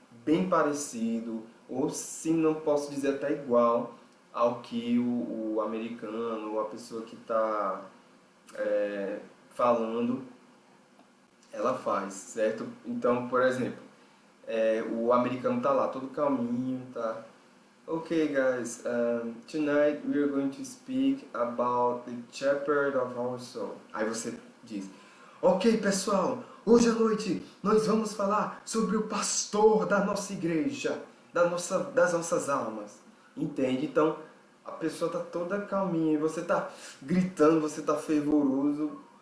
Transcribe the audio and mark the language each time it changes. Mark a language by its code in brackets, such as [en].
[pt] bem parecido, ou se não posso dizer até igual ao que o americano, ou a pessoa que está falando, ela faz, certo? Então, por exemplo, o americano tá lá, todo calminho, tá? [en] Okay, guys, tonight we are going to speak about the shepherd of our soul. [pt] Aí você diz, ok, pessoal, hoje à noite nós vamos falar sobre o pastor da nossa igreja, das nossas almas. Entende? Então, a pessoa tá toda calminha e você tá gritando, você tá fervoroso.